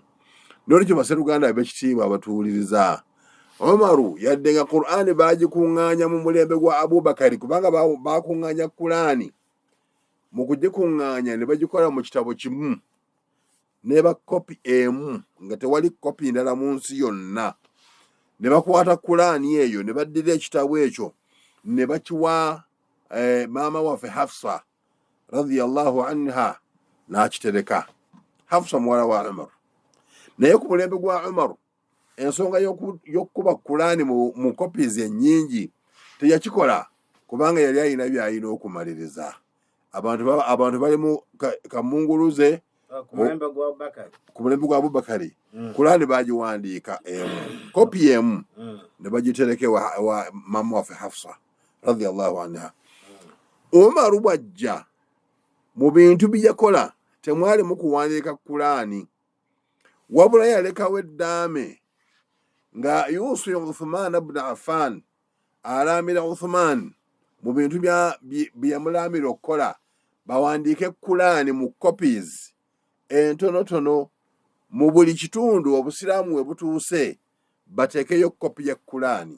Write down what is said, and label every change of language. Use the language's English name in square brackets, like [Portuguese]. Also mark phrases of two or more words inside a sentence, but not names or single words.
[Ganda] N'olwekyo basseruganda ab'ekitiibwa abatuwuliriza, Umaru yadde nga Qur'ani baagikuŋŋaanya mu mulembe gwa Abubakari, kubanga baakuŋŋaanya Kulaani. Mu kugikuŋŋaanya ne bagikola mu kitabo kimu ne bakopi emu nga tewali kopi ndala mu nsi yonna. Ne bakwata Kulaani eyo ne baddira ekitabo ekyo ne bakiwa maama waffe Hafsa [Arabic] رضي الله عنها [Ganda] n'akitereka. Hafsa muwala wa Umar. Naye ku mulembe gwa Umar ensonga y'okukuba Kulaani mu kopizi ennyingi teyakikola, kubanga yali alina by'alina okumaliriza. Abantu bali mu kamunguluze ku mulembe gwa Abubakari. Kulaani baagiwandiika emu, kopi emu ne bagitereke wa maama waffe Hafsa [Arabic] رضي الله عنها. [Ganda] Umaru bw'ajja mu bintu bye yakola temwali mu kuwandiika Kulaani, wabula yalekawo eddaame nga yuusi Uthman ibn Affan alaamira Uthman mu bintu bye yamulaamira okukola bawandiike Kulaani mu copies entonotono mu buli kitundu obusiraamu we butuuse bateekeyo kopi ya Kulaani.